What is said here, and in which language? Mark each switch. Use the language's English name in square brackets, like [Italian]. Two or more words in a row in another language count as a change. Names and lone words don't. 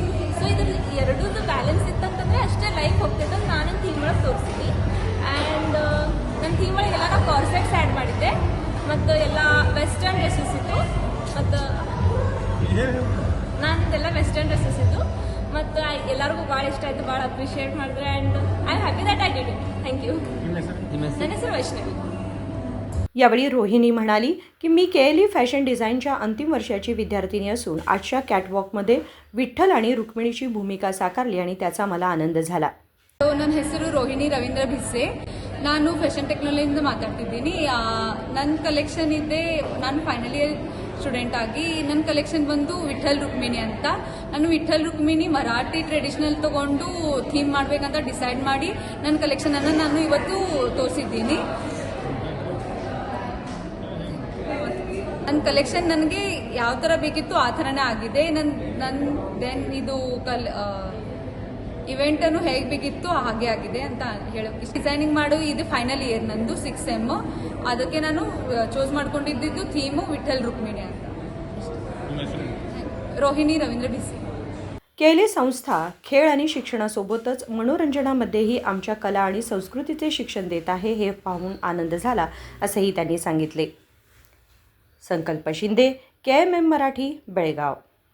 [Kannada] ಸೊ ಇದ್ರ ಎರಡೂದು ಬ್ಯಾಲೆನ್ಸ್ ಇತ್ತಂತಂದರೆ ಅಷ್ಟೇ ಲೈಫ್ ಹೋಗ್ತೈತೆ ಅಂತ ನಾನು ಥೀಮ್ ಒಳಗೆ ತೋರಿಸ್ತೀನಿ. ಆ್ಯಂಡ್ ನನ್ನ ಥೀಮ್ ಒಳಗೆಲ್ಲ ನಾವು ಕಾರ್ಸೆಟ್ಸ್ ಆ್ಯಡ್ ಮಾಡಿದ್ದೆ ಮತ್ತು ಎಲ್ಲ [English] western dresses [Kannada] ಇತ್ತು ಮತ್ತು ನಂದೆಲ್ಲ [English] western dresses [Kannada] ಇತ್ತು ಮತ್ತು ಎಲ್ಲರಿಗೂ ಭಾಳ ಇಷ್ಟ ಆಯಿತು, ಭಾಳ ಅಪ್ರಿಷಿಯೇಟ್ ಮಾಡಿದ್ರೆ. [English] and I am happy that I did it. thank you. [Kannada] ನನ್ನ ಹೆಸರು ವೈಷ್ಣವಿ. [Marathi] यावेळी रोहिणी म्हणाली की मी केएलई [English] fashion designच्या [Marathi] अंतिम वर्षाची विद्यार्थिनी असून आजच्या कॅटवॉकमध्ये विठ्ठल आणि रुक्मिणीची भूमिका साकारली आणि त्याचा मला आनंद झाला. [Kannada] ನನ್ನ ಹೆಸರು ರೋಹಿಣಿ ರವೀಂದ್ರ ಭಿಸ್ಸೆ. ನಾನು [English] fashion technologyಯಿಂದ [Kannada] ಮಾತಾಡ್ತಿದ್ದೀನಿ. ನನ್ನ ಕಲೆಕ್ಷನ್ ಇದೆ, ನಾನು [English] final year student [Kannada] ಆಗಿ ನನ್ನ ಕಲೆಕ್ಷನ್ ಬಂದು ವಿಠಲ್ ರುಕ್ಮಿಣಿ ಅಂತ. ನಾನು ವಿಠಲ್ ರುಕ್ಮಿಣಿ [Marathi] मराठी ट्रेडिशनल [Kannada] ತಗೊಂಡು ಥೀಮ್ ಮಾಡಬೇಕಂತ ಡಿಸೈಡ್ ಮಾಡಿ ನನ್ನ ಕಲೆಕ್ಷನನ್ನು ನಾನು ಇವತ್ತು ತೋರಿಸಿದ್ದೀನಿ. ನನ್ನ ಕಲೆಕ್ಷನ್ ನನಗೆ ಯಾವ ಥರ ಬೇಕಿತ್ತು ಆ ಥರನೇ ಆಗಿದೆ. ದೆನ್ ಇದು ಇವೆಂಟನ್ನು ಹೇಗೆ ಬೇಕಿತ್ತು ಹಾಗೆ ಆಗಿದೆ ಅಂತ ಹೇಳೋಕೆ. ಡಿಸೈನಿಂಗ್ ಮಾಡು ಇದು [English] final year [Kannada] ನಂದು 6 ಸೆಮ್. ಅದಕ್ಕೆ ನಾನು ಚೂಸ್ ಮಾಡ್ಕೊಂಡಿದ್ದು ಥೀಮು ವಿಠಲ್ रुक्मिणी ಅಂತ. [Marathi] रोहिणी रवींद्र भिसे. केएलई संस्था खेळ आणि शिक्षणासोबतच मनोरंजनामध्येही आमच्या कला आणि संस्कृतीचे शिक्षण देत आहे, हे पाहून आनंद झाला असेही त्यांनी सांगितले. संकल्प शिंदे, KMM मराठी, बेळगाव.